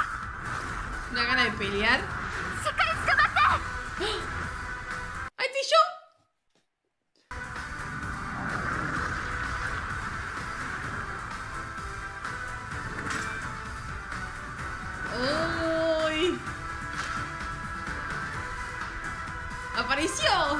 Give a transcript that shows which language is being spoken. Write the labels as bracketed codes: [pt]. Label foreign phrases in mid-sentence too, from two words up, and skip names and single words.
[es] Una gana de pelear. [ja] しっかり捕まって [es] ¡Ay, estoy yo! ¡Uy! ¡Apareció!